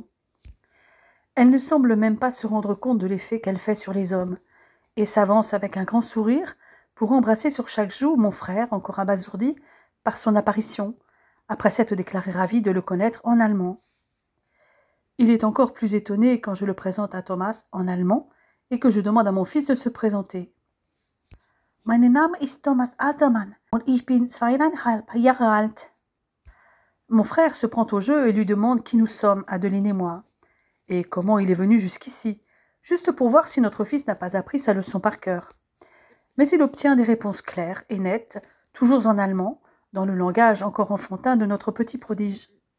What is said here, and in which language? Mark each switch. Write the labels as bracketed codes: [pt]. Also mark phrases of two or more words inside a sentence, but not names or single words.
[fr] Elle ne semble même pas se rendre compte de l'effet qu'elle fait sur les hommes, et s'avance avec un grand sourire pour embrasser sur chaque joue mon frère, encore abasourdi par son apparition, après s'être déclaré ravi de le connaître en allemand. Il est encore plus étonné quand je le présente à Thomas en allemand et que je demande à mon fils de se présenter. [de] « Mein Name ist Thomas Altermann und ich bin 2,5 Jahre alt. [fr] » Mon frère se prend au jeu et lui demande qui nous sommes, Adeline et moi, et comment il est venu jusqu'ici, juste pour voir si notre fils n'a pas appris sa leçon par cœur. Mais il obtient des réponses claires et nettes, toujours en allemand, dans le langage encore enfantin de notre petit prodige.